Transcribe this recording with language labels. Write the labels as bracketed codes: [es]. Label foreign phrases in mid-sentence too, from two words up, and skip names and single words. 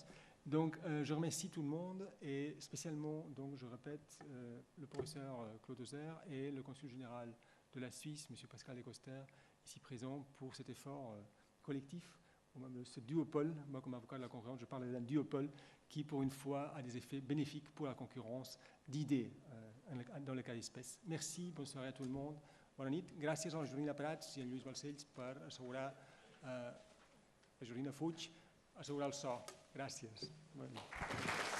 [fr] Donc je remercie tout le monde et spécialement, donc je répète, le professeur Claude Hauser et le consul général de la Suisse, M. Pascal Lecoster, ici présent pour cet effort collectif. Ce duopole, moi comme avocat de la concurrence, je parle d'un duopole qui pour une fois a des effets bénéfiques pour la concurrence d'idées dans le cas d'espèce. Merci, bonne soirée à tout le monde. [ca] Bona nit. Gràcies a la Jorina Prats i a Lluís Balcells per assegurar, la Jorina Fuig, assegurar el so. Gràcies. Bona nit.